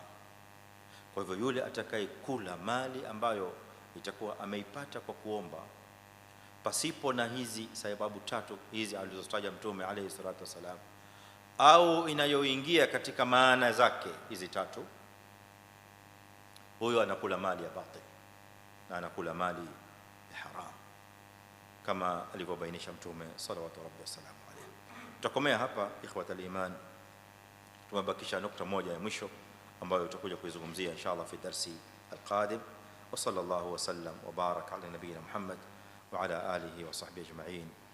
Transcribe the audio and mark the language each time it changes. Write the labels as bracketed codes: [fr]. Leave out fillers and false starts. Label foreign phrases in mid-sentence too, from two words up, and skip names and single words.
[sw] Kwa hivyo yule atakayekula mali ambayo itakuwa ameipata kwa kuomba pasipo na hizi sababu tatu hizi alizotaja Mtume [ar] عليه الصلاة والسلام, [sw] au inayoingia katika maana zake hizi tatu, huyo anakula mali ya batil na anakula mali ya haram, kama alivyobainisha Mtume [ar] صلى الله عليه وسلم. [sw] Tutakomea hapa [ar] إخوة الإيمان, [sw] tumebakisha nukta moja ya mwisho ambayo tutakuja kuizungumzia inshallah [ar] في الدرس القادم. وصلى الله وسلم وبارك على نبينا محمد وعلى آله وصحبه أجمعين.